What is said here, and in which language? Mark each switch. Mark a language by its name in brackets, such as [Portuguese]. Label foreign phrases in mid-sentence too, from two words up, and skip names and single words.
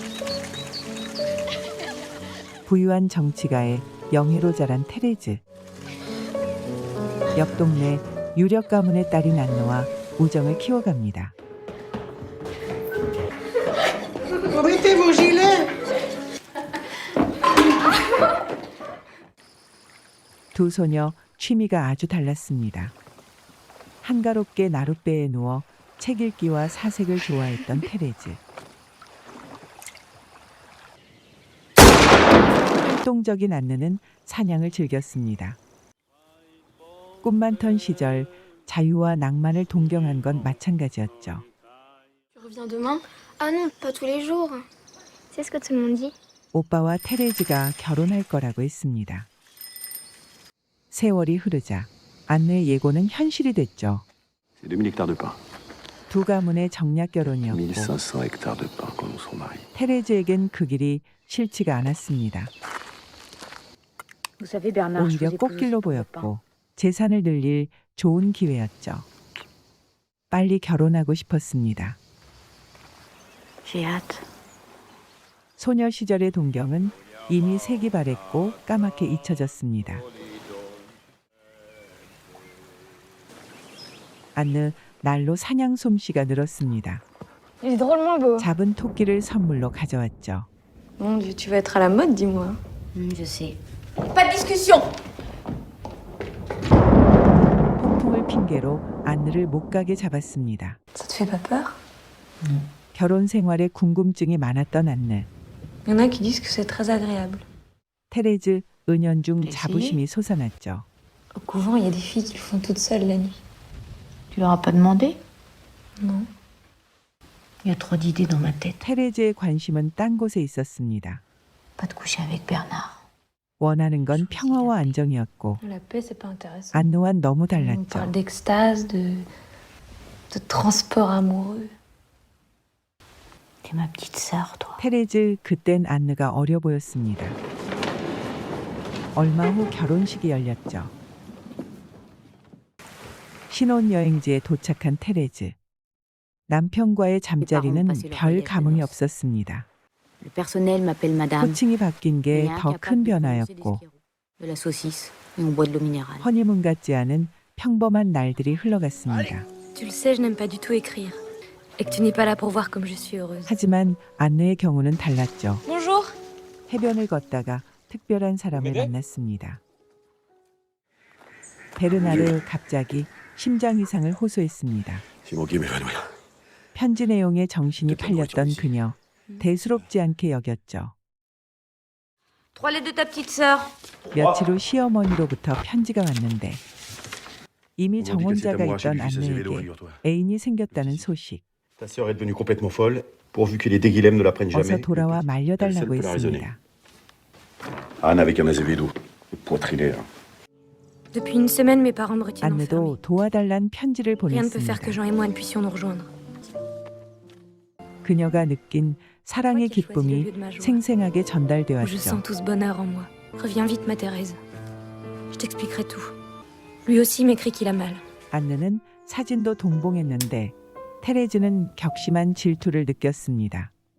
[Korean] 부유한 정치가의 영예로 자란 테레즈. 옆 동네 유력 가문의 딸인 안느와 우정을 키워갑니다. [French] Mettez vos gilets. [Korean] 두 소녀 취미가 아주 달랐습니다. 한가롭게 나룻배에 누워 책 읽기와 사색을 좋아했던 테레즈. 활동적인 안느는 사냥을 즐겼습니다. 꿈 많던 시절 자유와 낭만을 동경한 건 마찬가지였죠. [French] Tu reviens demain? Ah non, pas tous les jours. C'est ce que tout le monde dit. [Korean] 오빠와 테레즈가 결혼할 거라고 했습니다. 세월이 흐르자 안느의 예고는 현실이 됐죠. [French] C'est 2000 hectares de pin. [Korean] 두 가문의 정략 결혼이었고 [French] 1500 hectares de pin quand nous serons mariés. [Korean] 테레즈에겐 그 길이 싫지가 않았습니다. [French] Vous savez, Bernard, je [Korean] 오히려 [French] vous épouse [Korean] 꽃길로 [French] aussi pour le pain. [Korean] 보였고 재산을 늘릴 좋은 기회였죠. 빨리 결혼하고 싶었습니다. [French] J'ai hâte. [Korean] 소녀 시절의 동경은 이미 색이 바랬고 까맣게 잊혀졌습니다. 안느 날로 사냥 솜씨가 늘었습니다. [French] Il est drôlement beau. [Korean] 잡은 토끼를 선물로 가져왔죠. [French] Mon Dieu, tu vas être à la mode, dis-moi. Je sais. Pas de discussion. [Korean] 폭풍을 핑계로 안느를 못 가게 잡았습니다. [French] Ça te fait pas peur? [Korean] 결혼 생활에 궁금증이 많았던 안느. [French] Il y en a qui disent que c'est très agréable. [Korean] 테레즈 은연중 네, 자부심이 솟아났죠. [French] Au couvent, il y a des filles qui le font toutes seules la nuit. Tu leur as pas demandé? Non. Il y a trop d'idées dans ma tête. [Korean] 테레즈의 관심은 딴 곳에 있었습니다. [French] Pas de coucher avec Bernard. [Korean] 원하는 건 평화와 안정이었고 [French] La paix, c'est pas intéressant. [Korean] 안느와는 너무 [French] On [Korean] 달랐죠. [French] parle d'extase, de transport amoureux. T'es ma petite sœur, toi. [Korean] 테레즈 그땐 안느가 어려 보였습니다. 얼마 후 결혼식이 열렸죠. 신혼여행지에 도착한 테레즈. 남편과의 잠자리는 별 감흥이 없었습니다. [French] Le personnel m'appelle madame. [Korean] 호칭이 바뀐 게 더 큰 변화였고 [French] De la saucisse et on boit de l'eau minérale. [Korean] 허니문 같지 않은 평범한 날들이 흘러갔습니다. [French] Tu le sais, je n'aime pas du tout écrire. Et que tu n'es pas là pour voir comme je suis heureuse. [Korean] 하지만 안느의 경우는 달랐죠. [French] Bonjour. [Korean] 해변을 걷다가 특별한 사람을 만났습니다. 베르나르 갑자기 심장 이상을 호소했습니다. [French] C'est moi qui m'évanouis. [Korean] 편지 내용에 정신이 팔렸던 그녀. 대수롭지 않게 여겼죠. [French] Trois lettres de ta petite sœur. [Korean] 며칠 후 시어머니로부터 편지가 왔는데 이미 정혼자가 있던 안느에게 애인이 생겼다는 소식. [French] Ta sœur est devenue complètement folle, pourvu que les déguilhem ne la prennent [Korean] 어서 [French] jamais. [Korean] 돌아와 말려달라고 했습니다. [French] Anne avec un azevedo, poitriné. Depuis une semaine, mes parents me retiennent enfermée. [Korean] 안느도 도와달란 편지를 [French] Rien ne peut faire que [Korean] 보냈습니다. [French] Jean et moi ne puissions nous rejoindre. [Korean] 그녀가 느낀 사랑의 기쁨이 생생하게 [French] Où je [Korean] 전달되었죠. [French] sens tout ce bonheur en moi. Reviens vite, ma Thérèse. Je t'expliquerai tout. Lui aussi m'écrit qu'il a mal. [Korean] 안느는 사진도 동봉했는데 테레즈는 격심한 질투를 느꼈습니다.